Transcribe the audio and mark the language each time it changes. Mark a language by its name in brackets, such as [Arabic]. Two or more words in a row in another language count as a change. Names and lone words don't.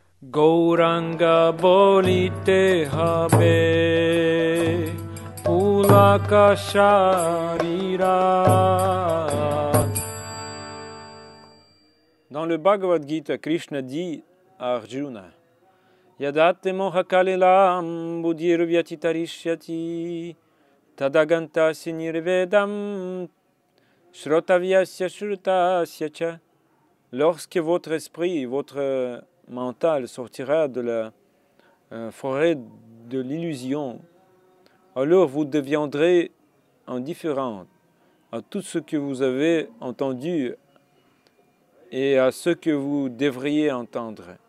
[Bangla] গৌরাঙ্গ বলিতে হবে পুলক শরীর. [French] Dans le Bhagavad Gita, Krishna dit à Arjuna, [Sanskrit] यदाते मोहकलिलं बुद्धिर्व्यतितरिष्यति तदागन्तस्य निर्वेदं श्रोतव्यस्य श्रुतस्य च. [French] Lorsque votre esprit, votre mental sortira de la forêt de l'illusion, alors vous deviendrez indifférent à tout ce que vous avez entendu et à ce que vous devriez entendre.